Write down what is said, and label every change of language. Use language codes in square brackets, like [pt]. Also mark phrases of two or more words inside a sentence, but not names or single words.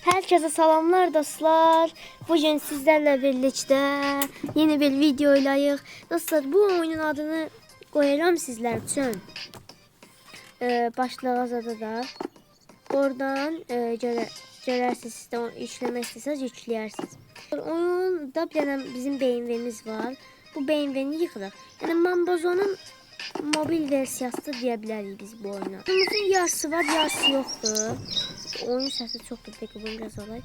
[tr] Herkese salamlar dostlar. Bugün sizlerle birlikte yeni bir videoylayıq. Dostlar, bu oyunun adını koyuram sizler için. Başlığa da. [az] Oradan görərsiniz, siz də işləmək istəsəz yükləyərsiniz. Oyunda bir dənə bizim BMW'miz var. Bu BMW'ni yıxırıq. Yəni Mambozonun mobil versiyası da deyə bilərik biz bu oyuna. Oyunumuzun yarısı var, yarısı yoxdur. Oyun səsi çoxdur, bir dəqiqə bunu biraz alaq.